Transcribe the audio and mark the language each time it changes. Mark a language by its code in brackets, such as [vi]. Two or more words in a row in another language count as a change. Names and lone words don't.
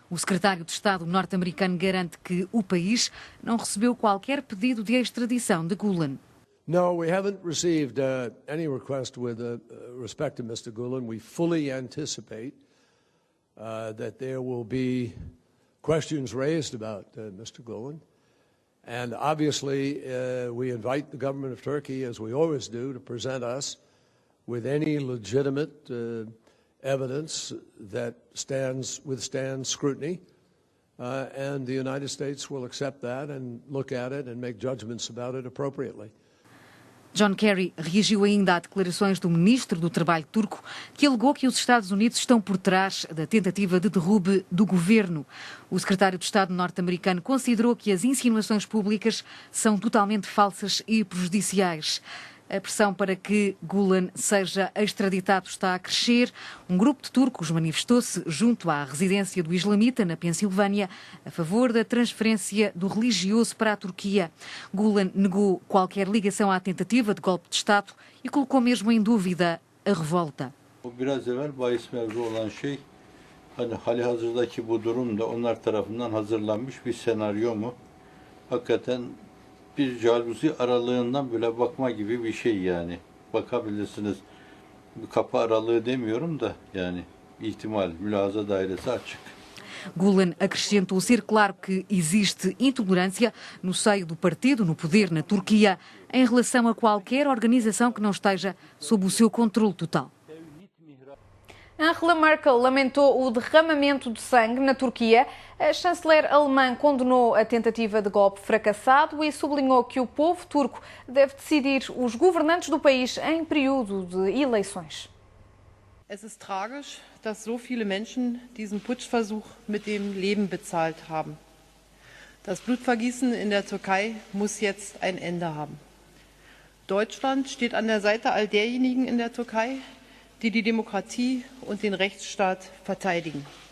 [pt] secretário de Estado norte-americano garante que o país não recebeu qualquer pedido de extradição de Gulen. [en] No, we haven't received any request with respect to Mr. Gulen. We fully anticipate that there will be questions raised about Mr. Gulen. And obviously, we invite the government of Turkey, as we always do, to present us with any legitimate evidence that withstands scrutiny. And the United States will accept that and look at it and make judgments about it appropriately. [pt] John Kerry reagiu ainda a declarações do ministro do Trabalho turco, que alegou que os Estados Unidos estão por trás da tentativa de derrube do governo. O secretário de Estado norte-americano considerou que as insinuações públicas são totalmente falsas e prejudiciais. A pressão para que Gulen seja extraditado está a crescer. Um grupo de turcos manifestou-se junto à residência do islamita, na Pensilvânia, a favor da transferência do religioso para a Turquia. Gulen negou qualquer ligação à tentativa de golpe de Estado e colocou mesmo em dúvida a revolta. [tr] Biraz evvel bahis mevzu olan şey, hani halihazırdaki bu durumda onlar tarafından hazırlanmış bir senaryo mu? Hakikaten bir jaluzi aralığından bile bakma gibi bir şey yani. Bakabilirsiniz. Bir kapı aralığı demiyorum da yani ihtimal, mülahaza dairesi açık. [pt] Gulen acrescentou ser claro que existe intolerância no seio do partido no poder na Turquia em relação a qualquer organização que não esteja sob o seu controle total. Angela Merkel lamentou o derramamento de sangue na Turquia. A chanceler alemã condenou a tentativa de golpe fracassado e sublinhou que o povo turco deve decidir os governantes do país em período de eleições. [de] Es ist tragisch, dass so viele Menschen diesen Putschversuch mit dem Leben bezahlt haben. Das Blutvergießen in der Türkei muss jetzt ein Ende haben. Deutschland steht an der Seite all derjenigen in der Türkei, die die Demokratie und den Rechtsstaat verteidigen.